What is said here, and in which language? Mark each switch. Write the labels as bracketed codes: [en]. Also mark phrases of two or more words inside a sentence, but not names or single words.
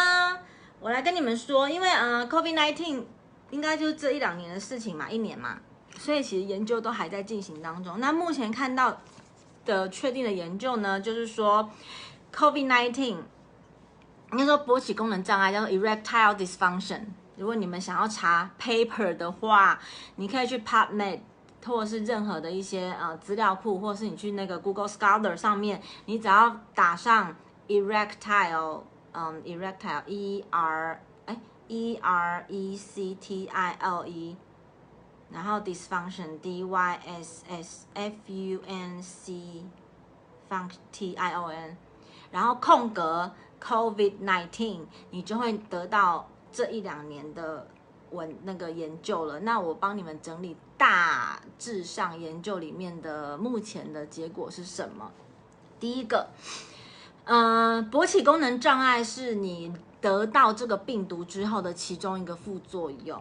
[zh] 我来跟你们说，因为COVID-19 应该就是这1-2年的事情嘛，1年嘛，所以其实研究都还在进行当中。那目前看到的确定的研究呢，就是说 COVID-19 应该说勃起功能障碍叫做 [en] erectile dysfunction。 [zh] 如果你们想要查 paper 的话，你可以去 PubMed。或者是任何的一些资料库，或者是你去那个 Google Scholar 上面，你只要打上 [en] erectile erectile E-R-E-C-T-I-L-E， [zh] 然后 [en] dysfunction D-Y-S-S-F-U-N-C T-I-O-N， [zh] 然后空格 COVID-19， 你就会得到这1-2年的那个研究了。那我帮你们整理大致上研究里面的目前的结果是什么。第一个，勃起功能障碍是你得到这个病毒之后的其中一个副作用。